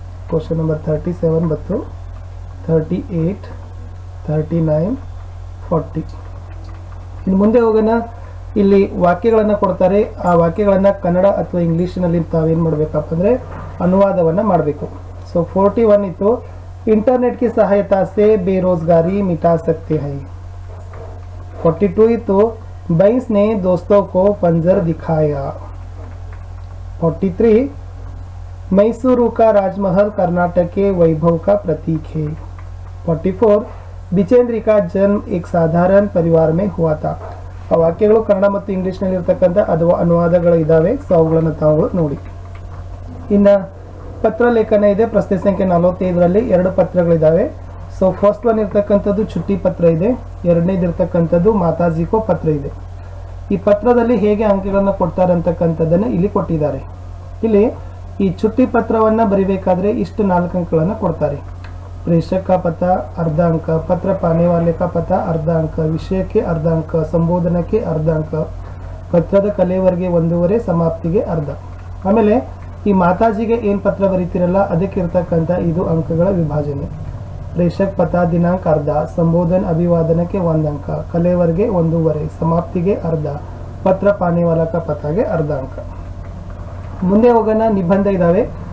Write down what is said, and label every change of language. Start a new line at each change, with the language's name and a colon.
Kannada: Question number 37 ಮತ್ತು 38, 39, 40. ಇನ್ನು ಮುಂದೆ ಹೋಗೋಣ. ಇಲ್ಲಿ ವಾಕ್ಯಗಳನ್ನು ಕೊಡ್ತಾರೆ. ಆ ವಾಕ್ಯಗಳನ್ನು ಕನ್ನಡ ಅಥವಾ ಇಂಗ್ಲೀಷ್ನಲ್ಲಿ ತಾವೇನು ಮಾಡಬೇಕಪ್ಪ ಅಂದರೆ ಅನುವಾದವನ್ನು ಮಾಡಬೇಕು. ಸೊ 41 ಇತ್ತು,
Hindi: इंटरनेट की सहायता से बेरोजगारी मिटा सकते हैं. 42 इतो बैंस ने दोस्तों को पंजर दिखाया. 43 मैसूरू का राजमहल कर्नाटक के वैभव का प्रतीक है. 44 बिचेंद्री का जन्म एक साधारण परिवार में हुआ था.
Kannada: ಆ ವಾಕ್ಯಗಳು ಕನ್ನಡ ಮತ್ತು ಇಂಗ್ಲಿಷ್ನಲ್ಲಿ ಇರ್ತಕ್ಕಂಥ ಅಥವಾ ಅನುವಾದಗಳು ಇದ್ದಾವೆ. ಸೊ ಅವುಗಳನ್ನು ತಾವು ನೋಡಿ. ಇನ್ನು ಪತ್ರ ಲೇಖನ ಇದೆ. ಪ್ರಶ್ನೆ ಸಂಖ್ಯೆ 45ರಲ್ಲಿ 2 ಪತ್ರಗಳಿದ್ದಾವೆ. ಸೊ ಫಸ್ಟ್ ಒನ್ ಇರ್ತಕ್ಕಂಥದ್ದು ಚುಟ್ಟಿ ಪತ್ರ ಇದೆ, ಎರಡನೇದು ಇರ್ತಕ್ಕಂಥದ್ದು ಮಾತಾಜಿಕೋ ಪತ್ರ ಇದೆ. ಈ ಪತ್ರದಲ್ಲಿ ಹೇಗೆ ಅಂಕಗಳನ್ನು ಕೊಡ್ತಾರೆ ಅಂತಕ್ಕಂಥದ್ದನ್ನು ಇಲ್ಲಿ ಕೊಟ್ಟಿದ್ದಾರೆ. ಇಲ್ಲಿ ಈ ಚುಟ್ಟಿ ಪತ್ರವನ್ನು ಬರಿಬೇಕಾದ್ರೆ ಇಷ್ಟು 4 ಅಂಕಗಳನ್ನು ಕೊಡ್ತಾರೆ.
Hindi: प्रेषक का पता अर्ध अंक, पत्र पाने वाले का पता अर्ध अंक, विषय के अर्ध अंक, संबोधन के अर्ध अंक,
Kannada: ಪತ್ರದ ಕಲೆವರೆಗೆ 1.5, ಸಮಾಪ್ತಿಗೆ ಅರ್ಧ. ಆಮೇಲೆ ಈ ಮಾತಾಜಿಗೆ ಏನು ಪತ್ರ ಬರೀತಿರಲ್ಲ ಅದಕ್ಕೆ ಇರ್ತಕ್ಕಂಥ ಇದು ಅಂಕಗಳ ವಿಭಾಜನೆ. ಪ್ರೇಷಕ್ ಪತ ದಿನಾಂಕ ಅರ್ಧ, ಸಂಬೋಧನ ಅಭಿವಾದನಕ್ಕೆ 1 ಅಂಕ, ಕಲೆವರೆಗೆ 1.5, ಸಮಾಪ್ತಿಗೆ ಅರ್ಧ, ಪತ್ರ ಪಾನೆವಾಲಕ ಪತಾಗೆ ಅರ್ಧ ಅಂಕ. ಮುಂದೆ ಹೋಗೋಣ. ನಿಬಂಧ ಇದ್ದಾವೆ.